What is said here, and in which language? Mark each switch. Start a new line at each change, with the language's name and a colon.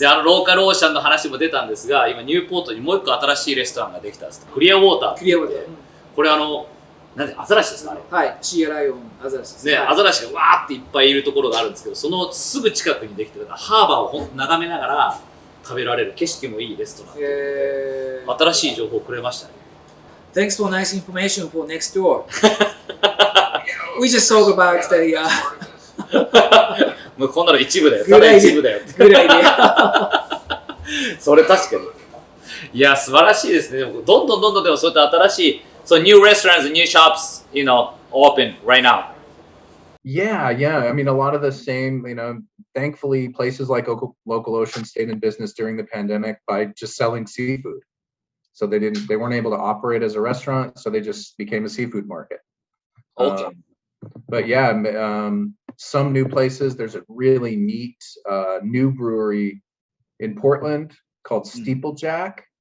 Japanese: で、ローカルオーシャンの話も出たんですが、今ニューポートにもう一個新しいレストランができたんです。クリアウォーター。クリアウォーター。これなんでアザラシですかね。はい、シーアライオンアザラシですね。アザラシがわーっていっぱいいるところがあるんですけど、そのすぐ近くにできてるハーバーを眺めながら食べられる景色もいいレストラン。新しい情報をくれましたね。
English: Thanks for nice information for next door. We just talk about the
Japanese: もうこんなの一部だよ。ただ一部だよ。ぐらいで。それ確かに。いや素晴らしいですね。でもどんどんでもそういった新しい
English: So new restaurants, new shops, open right now. Yeah. I mean, a lot of the same, thankfully places like Local Ocean stayed in business during the pandemic by just selling seafood. So they weren't able to operate as a restaurant, so they just became a seafood market. Okay. But yeah, some new places, there's a really neat new brewery in Portland called Steeplejack.